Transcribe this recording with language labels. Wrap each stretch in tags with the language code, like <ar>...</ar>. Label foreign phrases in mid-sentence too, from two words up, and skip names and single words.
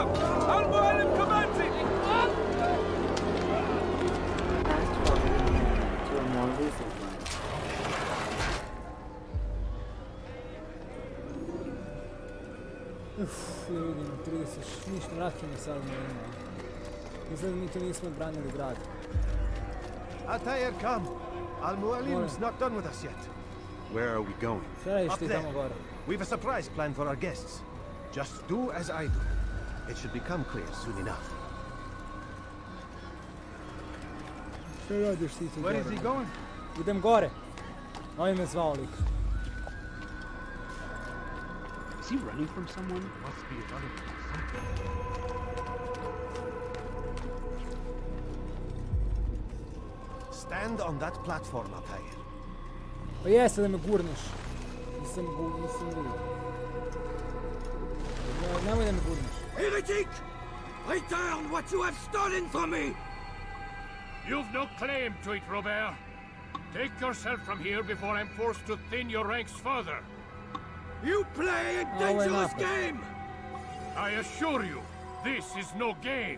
<en>Al-Mu'alim commands it! Fast forward to a more recent one.</en> <sr>Vidim, 30, ništa, vratimo sad na ima. Izgleda mi tu nismo branili grad.</sr> <en>Altair, come. Al-Mu'alim's not done with us yet. Where are we going? Up there. We've a surprise plan for our guests. Just do as I do. It should become clear soon enough. Where is he going?</en> <sr>Idem gore. Ovaj me zvao lik.</sr> <en>Is he running from someone? Must be running from something. Stand on that platform, Altair.</en> <sr>Pa jeste da me gurneš. Nisam vidio. Nemoj da me gurneš.</sr> <en>Heretic! Return what you have stolen from me! You've no claim to it, Robert. Take yourself from here before I'm forced to thin your ranks further. You play a dangerous game! I assure you, this is no game.</en>